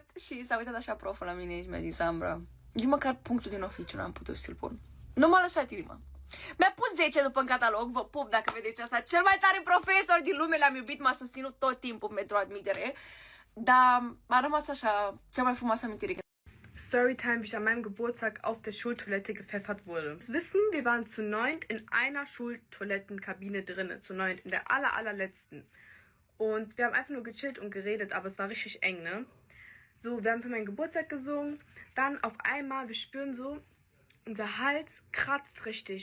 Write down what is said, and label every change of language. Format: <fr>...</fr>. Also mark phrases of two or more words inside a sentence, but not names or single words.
<ro>Și s-a uitat așa proful la mine și mi-a zis, Ambra, nici măcar punctul din oficiu n-am putut să-l pun. Nu m-a lăsat inima. Mi-a pus 10 după în catalog, vă pup dacă vedeți asta. Cel mai tare profesor din lume, l-am iubit, m-a susținut tot timpul pentru admitere. Dar a rămas așa, cea mai frumoasă amintire.</ro> <de>Storytime, wie ich an meinem Geburtstag auf der Schultoilette gepfeffert wurde. Das Wissen, wir waren zu 9 in einer Schultoilettenkabine drinne, zu 9, in der allerletzten. Und wir haben einfach nur gechillt und geredet, aber es war richtig eng, ne? So, wir haben für meinen Geburtstag gesungen, dann auf einmal, wir spüren so, unser Hals kratzt richtig.</de>